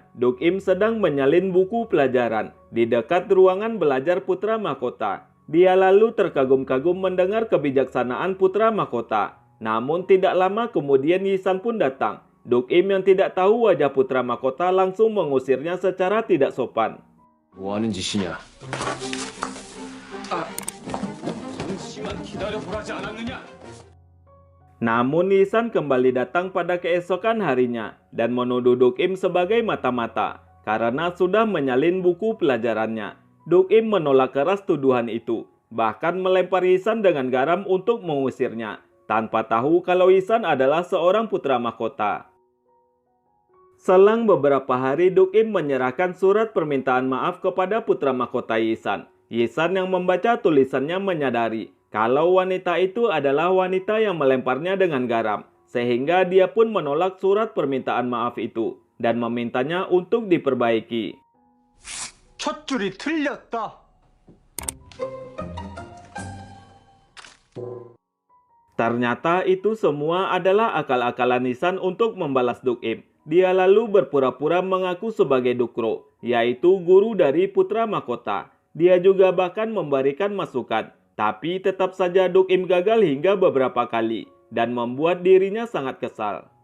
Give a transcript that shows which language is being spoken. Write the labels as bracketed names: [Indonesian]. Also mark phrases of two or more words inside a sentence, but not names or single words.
[Indonesian] Duk Im sedang menyalin buku pelajaran di dekat ruangan belajar putra mahkota. Dia lalu terkagum-kagum mendengar kebijaksanaan putra mahkota. Namun tidak lama kemudian Yisan pun datang. Duk Im yang tidak tahu wajah putra mahkota langsung mengusirnya secara tidak sopan. [Korean] 뭐 하는 짓이냐? 잠시만 기다려보라지 않았느냐? [Indonesian] Namun Yisan kembali datang pada keesokan harinya dan menuduh Duk Im sebagai mata-mata karena sudah menyalin buku pelajarannya. Duk Im menolak keras tuduhan itu, bahkan melempar Yisan dengan garam untuk mengusirnya. tanpa tahu kalau Yisan adalah seorang putra mahkota. Selang beberapa hari, Duk Im menyerahkan surat permintaan maaf kepada putra mahkota Yisan. Yisan yang membaca tulisannya menyadari kalau wanita itu adalah wanita yang melemparnya dengan garam, sehingga dia pun menolak surat permintaan maaf itu dan memintanya untuk diperbaiki. [Korean] 첫 줄이 틀렸다. [Indonesian] Ternyata itu semua adalah akal-akalan Yisan untuk membalas Duk Im. Dia lalu berpura-pura mengaku sebagai Dukro, yaitu guru dari putra mahkota. Dia juga bahkan memberikan masukan, tapi tetap saja Duk Im gagal hingga beberapa kali dan membuat dirinya sangat kesal.